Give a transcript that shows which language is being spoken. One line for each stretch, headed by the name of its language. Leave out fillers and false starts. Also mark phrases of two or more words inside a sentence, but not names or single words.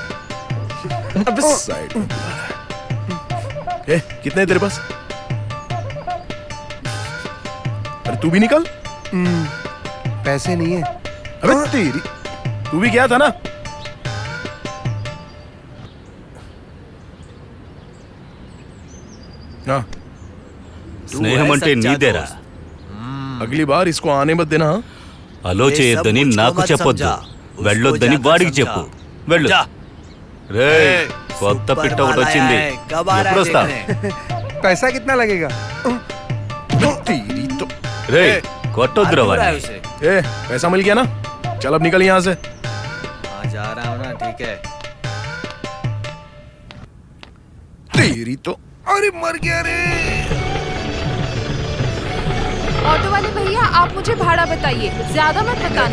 Hindi: अबे साइड में बुला रहा है। कितने तेरे पास? अरे तू भी निकल। पैसे नहीं है। अबे तेरी, तू भी गया था ना? हाँ।
Telugu: స్నేహం అంటే నీదేరా.
Hindi: अगली बार इसको आने मत देना.
Telugu: అలో చేయొద్దని నాకు చెప్పొద్దు, వెళ్ళొద్దని వాడికి చెప్పు. వెళ్ళు. రేయ్, కొత్త పిట్ట ఒకటి వచ్చింది, ఎప్పుడు వస్తా?
Hindi: पैसा कितना लगेगा?
Telugu: రేయ్, కొట్టొద్దురా వాడిని.
Hindi: पैसा मिल गया ना? चल अब निकल यहाँ से। जा रहा हूँ ना, ठीक है। तेरी तो, अरे मर गया रे। ऑटो वाले भैया, आप मुझे भाड़ा बताइए, ज्यादा मत बताना।